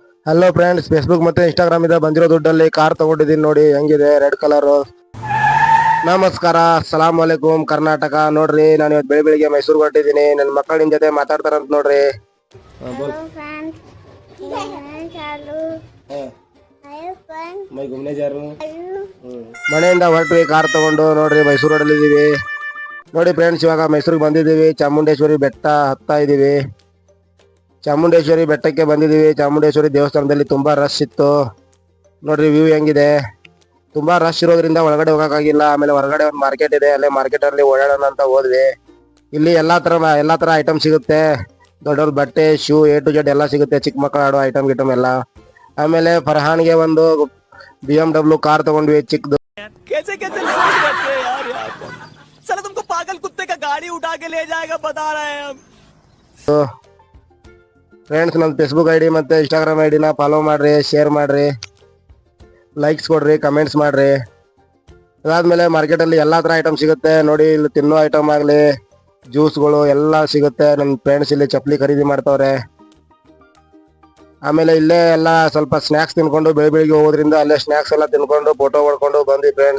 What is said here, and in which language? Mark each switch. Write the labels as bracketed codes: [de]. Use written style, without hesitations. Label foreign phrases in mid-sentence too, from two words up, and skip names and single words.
[kn] ಹಲೋ ಫ್ರೆಂಡ್ಸ್, ಫೇಸ್ಬುಕ್ ಮತ್ತೆ ಇನ್ಸ್ಟಾಗ್ರಾಮ್ ಇಂದ ಬಂದಿರೋ ದುಡ್ಡಲ್ಲಿ ಕಾರ್ ತಗೊಂಡಿದ್ದೀನಿ ನೋಡಿ, ಹೆಂಗಿದೆ [en] red color. [kn] ನಮಸ್ಕಾರ, [ar] سلام عليكم [kn] ಕರ್ನಾಟಕ. ನೋಡ್ರಿ, ನಾನು ಇವತ್ತು ಬೆಳಿಗ್ಗೆ ಮೈಸೂರಿಗೆ ಹೊರಟಿದ್ದೀನಿ. ನನ್ನ ಮಕ್ಕಳ ನಿಮ್ ಜೊತೆ ಮಾತಾಡ್ತಾರಂತ ನೋಡ್ರಿ. [en] hello friends, [hi] मैं चालू [en] hello friends, [hi] मैं घूमने जा रहा हूँ. [kn] ಮನೆಯಿಂದ ಹೊರಟ್ವಿ ಕಾರ್ ತಗೊಂಡು. ನೋಡ್ರಿ, ಮೈಸೂರು ರೋಡಲ್ಲಿ ಇದೀವಿ. ನೋಡಿ ಫ್ರೆಂಡ್ಸ್, ಇವಾಗ ಮೈಸೂರಿಗೆ ಬಂದಿದ್ದೀವಿ. ಚಾಮುಂಡೇಶ್ವರಿ ಬೆಟ್ಟ ಹತ್ತಾ ಇದೀವಿ. ಚಾಮುಂಡೇಶ್ವರಿ ಬೆಟ್ಟಕ್ಕೆ ಬಂದಿದ್ದೀವಿ. ಚಾಮುಂಡೇಶ್ವರಿ ದೇವಸ್ಥಾನದಲ್ಲಿ ತುಂಬಾ ರಶ್ ಇತ್ತು. ನೋಡ್ರಿ ವ್ಯೂ ಹೆಂಗಿದೆ. ತುಂಬಾ ರಶ್ ಇರೋದ್ರಿಂದ ಒಳಗಡೆ ಹೋಗಕ್ಕಾಗಿಲ್ಲ. ಆಮೇಲೆ ಹೊರಗಡೆ ಒಂದು ಮಾರ್ಕೆಟ್ ಇದೆ, ಅಲ್ಲೇ ಮಾರ್ಕೆಟ್ ಅಲ್ಲಿ ಓಡಾಡೋಣ ಅಂತ ಹೋದ್ವಿ. ಇಲ್ಲಿ ಎಲ್ಲಾ ತರ ಐಟಮ್ ಸಿಗುತ್ತೆ. ದೊಡ್ಡವ್ರ ಬಟ್ಟೆ, ಶೂ, [en] A to Z [kn] ಎಲ್ಲ ಸಿಗುತ್ತೆ. ಚಿಕ್ಕ ಮಕ್ಕಳು ಆಡೋ ಐಟಮ್ ಎಲ್ಲ. ಆಮೇಲೆ ಫರ್ಹಾನ್ಗೆ ಒಂದು BMW ಕಾರ್ ತಗೊಂಡ್ವಿ, ಚಿಕ್ಕದು. [hi] कैसे कैसे लोग रहते हैं यार यार साला तुमको पागल कुत्ते का गाड़ी उठा के ले जाएगा बता रहे हैं हम. [kn] ಫ್ರೆಂಡ್ಸ್, ನನ್ನ ಫೇಸ್ಬುಕ್ ID ಮತ್ತೆ ಇನ್ಸ್ಟಾಗ್ರಾಮ್ ID ನ ಫಾಲೋ ಮಾಡ್ರಿ, ಶೇರ್ ಮಾಡ್ರಿ, ಲೈಕ್ಸ್ ಕೊಡ್ರಿ, ಕಮೆಂಟ್ಸ್ ಮಾಡ್ರಿ. ಅದಾದ್ಮೇಲೆ ಮಾರ್ಕೆಟ್ ಅಲ್ಲಿ ಎಲ್ಲಾ ತರ ಐಟಮ್ ಸಿಗುತ್ತೆ ನೋಡಿ. ಇಲ್ಲಿ ತಿನ್ನೋ ಐಟಮ್ ಆಗ್ಲಿ, ಜ್ಯೂಸ್ಗಳು ಎಲ್ಲ ಸಿಗುತ್ತೆ. ನನ್ನ ಫ್ರೆಂಡ್ಸ್ ಇಲ್ಲಿ ಚಪ್ಪಲಿ ಖರೀದಿ ಮಾಡ್ತವ್ರೆ. ಆಮೇಲೆ ಇಲ್ಲೇ ಎಲ್ಲ ಸ್ವಲ್ಪ ಸ್ನಾಕ್ಸ್ ತಿನ್ಕೊಂಡು ಬೆಳಿಗ್ಗೆ ಹೋಗೋದ್ರಿಂದ ಅಲ್ಲೇ ಸ್ನಾಕ್ಸ್ ಎಲ್ಲ ತಿನ್ಕೊಂಡು ಫೋಟೋ ಹೊಡ್ಕೊಂಡು ಬಂದ್ವಿ ಫ್ರೆಂಡ್ಸ್.